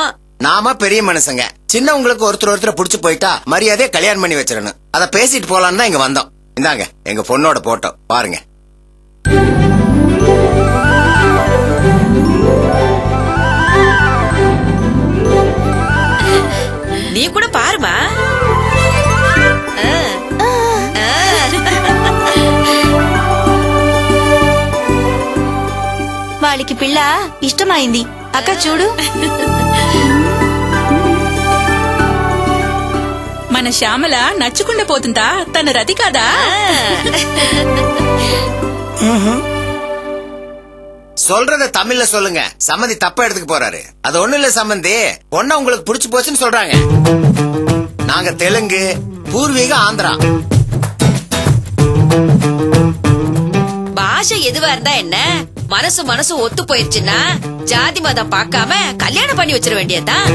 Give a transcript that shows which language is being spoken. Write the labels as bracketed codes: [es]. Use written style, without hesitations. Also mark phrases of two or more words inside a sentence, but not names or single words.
[ta] நாம பெரிய மனுஷங்க, சின்னவங்களுக்கு ஒருத்தர் புடிச்சு போயிட்டா மரியாதையா கல்யாணம் பண்ணி வச்சிடணும். அத பேசிட்டு போலான்னு தான் இங்க வந்தோம். இந்தாங்க எங்க பொண்ணோட போட்டோ பாருங்க. நீ கூட பாருமா. [te] వాళ్ళకి పిల్ల ఇష్టమైంది అక్క చూడు. మన శ్యామల నచ్చుకుండ పోతుందా, తన రతి కాదా? [ta] சொல்றத தமிழ்ல சொல்லுங்க. சம்மந்தி தப்பா எடுத்துக்க போறாரு. அது ஒண்ணு இல்ல சம்மந்தி, பொண்ண உங்களுக்கு புடிச்சு போச்சுன்னு சொல்றாங்க. நாங்க தெலுங்கு, பூர்வீக ஆந்திரா. பாஷை எதுவா இருந்தா என்ன, மனசு ஒத்து போயிருச்சுன்னா ஜாதி மதம் பார்க்காம கல்யாணம் பண்ணி வச்சிட வேண்டியதுதான்.